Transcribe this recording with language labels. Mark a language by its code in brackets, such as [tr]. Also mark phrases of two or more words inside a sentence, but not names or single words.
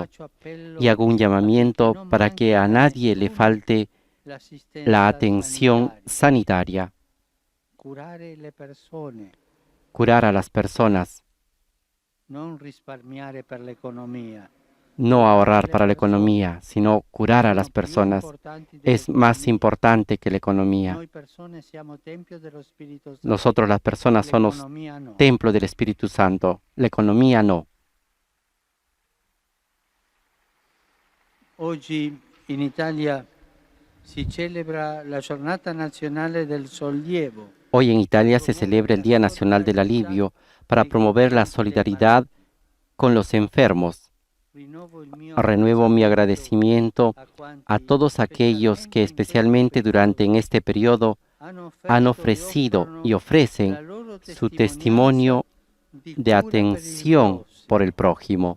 [es] Y hago un llamamiento para que a nadie le falte la atención sanitaria, curar a las personas, No ahorrar para la economía, sino curar a las personas es más importante que la economía. Nosotros las personas somos templo del Espíritu Santo, la economía no. [it] Oggi in Italia si celebra la Giornata Nazionale del Sollievo. [es] Hoy en Italia se celebra el Día Nacional del Alivio para promover la solidaridad con los enfermos. Renuevo mi agradecimiento a todos aquellos que especialmente durante en este periodo han ofrecido y ofrecen su testimonio de atención por el prójimo.